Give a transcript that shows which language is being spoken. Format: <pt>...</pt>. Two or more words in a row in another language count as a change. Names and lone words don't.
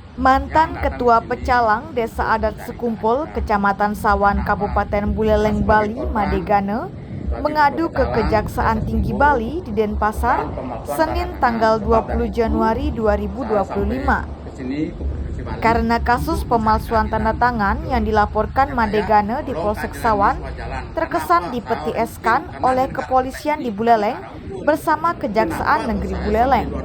<id>Mantan Ketua Pecalang Desa Adat Sekumpul, Kecamatan Sawan, Kabupaten Buleleng, Bali, Madegane, mengadu ke Kejaksaan Tinggi Bali di Denpasar, Senin tanggal 20 Januari 2025. Karena kasus pemalsuan tanda tangan yang dilaporkan Madegane di Polsek Sawan terkesan dipetieskan oleh kepolisian di Buleleng bersama Kejaksaan Negeri Buleleng.</id>